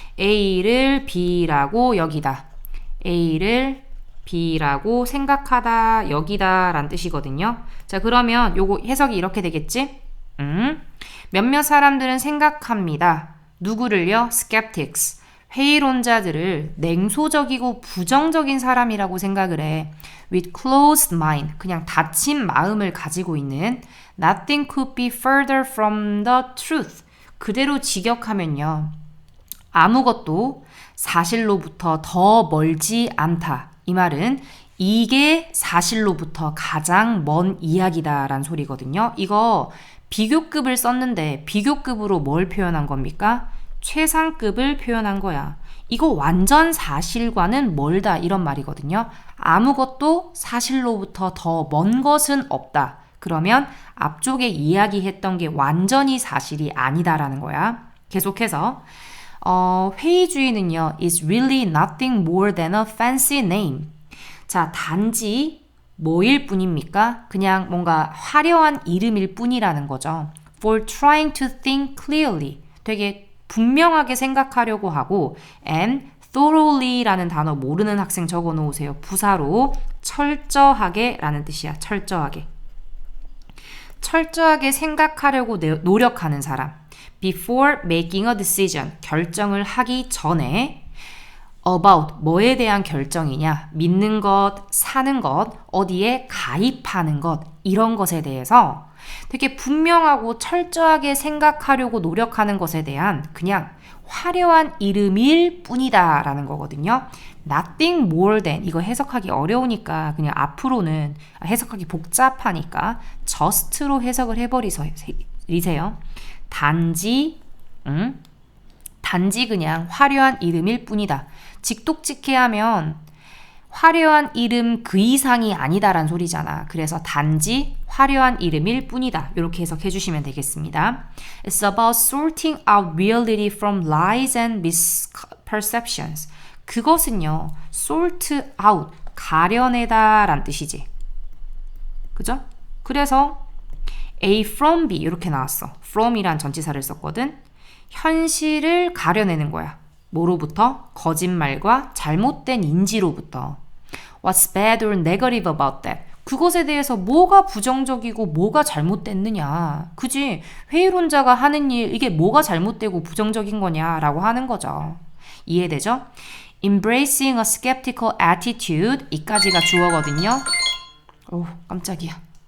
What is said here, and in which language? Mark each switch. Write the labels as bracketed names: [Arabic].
[Korean] A를 B라고 여기다. A를 B라고 생각하다, 여기다 라는 뜻이거든요. 자, 그러면 요거 해석이 이렇게 되겠지? 몇몇 사람들은 생각합니다. 누구를요? skeptics. 회의론자들을 냉소적이고 부정적인 사람이라고 생각을 해. [English] with closed mind. [Korean] 그냥 닫힌 마음을 가지고 있는 [English] nothing could be further from the truth. [Korean] 그대로 직역하면요. 아무것도 사실로부터 더 멀지 않다. 이 말은 이게 사실로부터 가장 먼 이야기다라는 소리거든요. 이거 비교급을 썼는데 비교급으로 뭘 표현한 겁니까? 최상급을 표현한 거야. 이거 완전 사실과는 멀다 이런 말이거든요. 아무것도 사실로부터 더 먼 것은 없다. 그러면 앞쪽에 이야기했던 게 완전히 사실이 아니다라는 거야. 계속해서 회의주의는요 [English] is really nothing more than a fancy name. [Korean] 자, 단지 뭐일 뿐입니까? 그냥 뭔가 화려한 이름일 뿐이라는 거죠. [English] For trying to think clearly. [Korean] 되게 분명하게 생각하려고 하고 [English] and thoroughly [Korean] 라는 단어 모르는 학생 적어 놓으세요. 부사로 철저하게 라는 뜻이야. 철저하게. 철저하게 생각하려고 노력하는 사람. [English] Before making a decision. [Korean] 결정을 하기 전에 about 뭐에 대한 결정이냐, 믿는 것, 사는 것, 어디에 가입하는 것 이런 것에 대해서 되게 분명하고 철저하게 생각하려고 노력하는 것에 대한 그냥 화려한 이름일 뿐이다 라는 거거든요. [English] Nothing more than [Korean] 이거 해석하기 어려우니까 그냥 앞으로는 해석하기 복잡하니까 just로 해석을 해버리세요. 단지 그냥 화려한 이름일 뿐이다. 직독직해하면 화려한 이름 그 이상이 아니다란 소리잖아. 그래서 단지 화려한 이름일 뿐이다. 이렇게 해석해 주시면 되겠습니다. [English] It's about sorting out reality from lies and misperceptions. [Korean] 그것은요, [English] sort out, [Korean] 가려내다 란 뜻이지. 그죠? 그래서 A from B 이렇게 나왔어. from이란 전치사를 썼거든. 현실을 가려내는 거야. 뭐로부터? 거짓말과 잘못된 인지로부터. [English] What's bad or negative about that? [Korean] 그것에 대해서 뭐가 부정적이고 뭐가 잘못됐느냐. 그지? 회의론자가 하는 일, 이게 뭐가 잘못되고 부정적인 거냐라고 하는 거죠. 이해되죠? [English] Embracing a skeptical attitude. [Korean] 이까지가 주어거든요. 오, 깜짝이야.